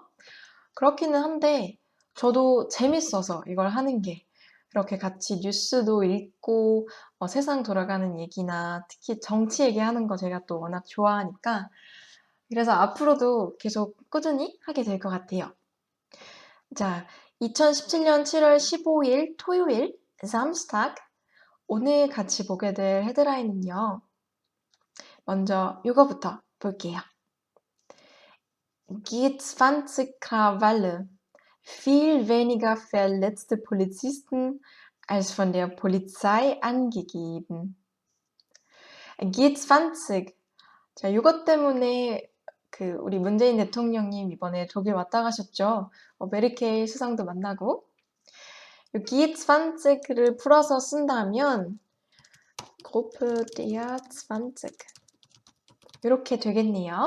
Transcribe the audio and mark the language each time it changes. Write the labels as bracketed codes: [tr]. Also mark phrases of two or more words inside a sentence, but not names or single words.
[ko] 그렇기는 한데 저도 재밌어서 이걸 하는 게 이렇게 같이 뉴스도 읽고 세상 돌아가는 얘기나 특히 정치 얘기하는 거 제가 또 워낙 좋아하니까 그래서 앞으로도 계속 꾸준히 하게 될 것 같아요. 자, 2017년 7월 15일 토요일 Samstag 오늘 같이 보게 될 헤드라인은요. 먼저 이거부터 볼게요. [de] G20 Krawalle. Viel weniger verletzte Polizisten als von der Polizei angegeben. G20. [ko] 자, 이것 때문에 우리 문재인 대통령님 이번에 독일 왔다 가셨죠. 메르켈 수상도 만나고. G20를 풀어서 쓴다면 [de] Gruppe der 20 [ko] 이렇게 되겠네요.